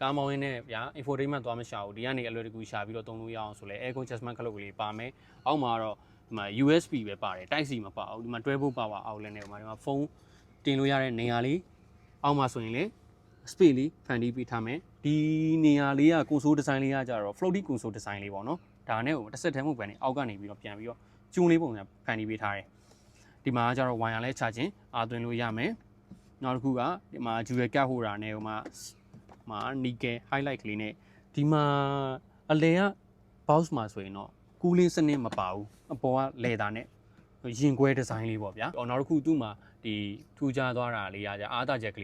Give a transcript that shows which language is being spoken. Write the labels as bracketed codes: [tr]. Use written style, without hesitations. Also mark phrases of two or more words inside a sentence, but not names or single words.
[my] ကားမောင်းရင်းနဲ့ဗျာ infotainment သွားမရှာဘူးဒီကနေအလွယ်တကူရှာပြီးတော့သုံးလို့ရအောင်ဆိုလဲ [en] air adjustment [my] ခလုတ်ကလေးပါမယ်အောက်မှာတော့ဒီမှာ USB ပဲပါတယ် Type C မပါဘူးဒီမှာတွဲဖို့ပါပါ outlet နဲ့ဒီမှာဖုန်းတတင်လို့ရတဲ့နေရာလေးအောက်မှာဆိုရင်လေ space လေးဖန်တီးပေးထားမယ်ဒီနေရာလေးက [en] console design [my] လေးကကြတော့ [en] floating console design [my] လေးပေါ့နော် ဒါနဲ့ကိုတစ်ဆက်တည်းမှုပဲနေအောက်ကနေပြီးတော့ပြန်ပြီးတော့ကျုံးလေးပုံစံဖန်တီးပေးထားတယ်ဒီမှာကျတော့ wire လဲချခြင်းအားသွင်းလို့ရမယ်နောက်တစ်ခုကဒီမှာ [en] jewel cap holder [my] နဲ့ဟိုမှာ [en] nickel highlight [my] ကလေးနဲ့ဒီမှာအ လဲက box မှာဆိုရင်တော့ကူးလေးစနစ်မပါဘူးအပေါ်က leather နဲ့ရင်ခွဲ design လေးပေါ့ဗျာနောက်တစ်ခုသူ့မှာဒီထူးခြားသွားတာလေးကကြအားသာချက်က